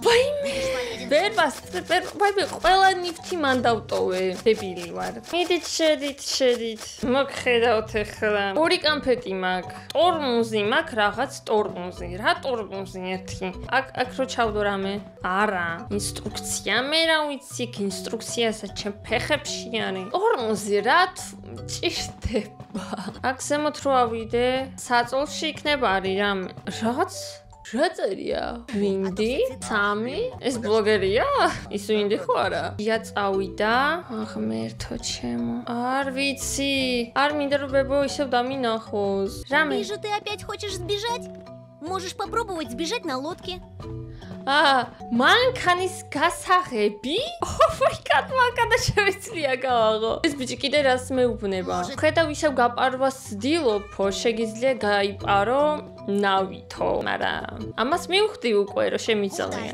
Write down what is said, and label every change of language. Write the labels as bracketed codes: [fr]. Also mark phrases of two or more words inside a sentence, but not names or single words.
[ka] ვაიმე ყველა ნიფთი მან დავტოვე დებილი ვარ მიდით შედით მოგხედავთ ეხლა ორი კამფეტი მაქვს ტორმუზი მაქვს რაღაც ტორმუზი რა ტორმუზი ერთი აქ რო ჩავდო რამე არა ინსტრუქცია მე რა ვიცი ინსტრუქციასაც ჩემ ფეხებში არის ტორმუზი რა ჭირდება აქ ზემოთ რო ავიდე საწოლში იქნება არის რამე რაღაც რა წერია? ვინდი? 3? ეს ბლოგერია? ის ვინდი ხო არა? ია წავიდა. ღმერთო ჩემო. არ ვიცი. არ მინდა რომ ბებო ისევ დამინახოს. რამე? [ru] Вижу, ты опять хочешь сбежать? Можешь попробовать сбежать на лодке. [ka] მანქანის გასაღები? ოფაიკად მანქანა შევეცლია გავაღო. ეს ბიჭი კიდე რას მეუბნება? ხედავ ისევ გაპარვას ძილოფო, შეგიძლია გაიპარო ნავითო, მაგრამ ამას მივხვდი უკვე რომ შემიძლია.